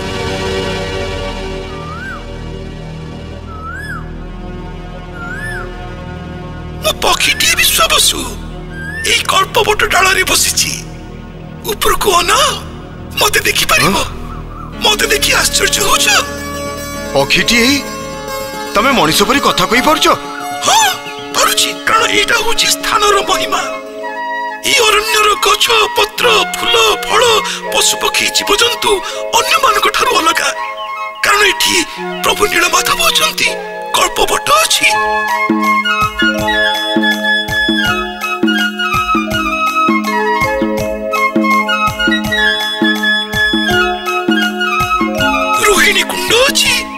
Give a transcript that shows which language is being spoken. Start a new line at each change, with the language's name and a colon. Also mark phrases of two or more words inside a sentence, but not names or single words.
Odia: ମୋ ପକ୍ଷୀଟିଏ ବିଶ୍ୱାବସୁ ଏଇ କଳ୍ପବଟ ଡାଳରେ ବସିଛି। ଉପରକୁ ଅନା, ମତେ ଦେଖିପାରିବ। ମତେ ଦେଖି ଆଶ୍ଚର୍ଯ୍ୟ ହଉଛ? ପକ୍ଷୀଟିଏ ତମେ ମଣିଷ ପରି କଥା କହିପାରୁଛ? ହଁ ପାରୁଛି, କାରଣ ଏଇଟା ହଉଛି ସ୍ଥାନର ମହିମା। ଏଇ ଅରଣ୍ୟର ଗଛ ପତ୍ର ଫୁଲ ଫଳ ପଶୁପକ୍ଷୀ ଜୀବଜନ୍ତୁ ଅନ୍ୟମାନଙ୍କ ଠାରୁ ଅଲଗା, କାରଣ ଏଠି ପ୍ରଭୁ ନୀଳମାଧବ ଅଛନ୍ତି, କଳ୍ପବଟ ଅଛି। ରୋହିଣୀ କୁଣ୍ଡ ଅଛି।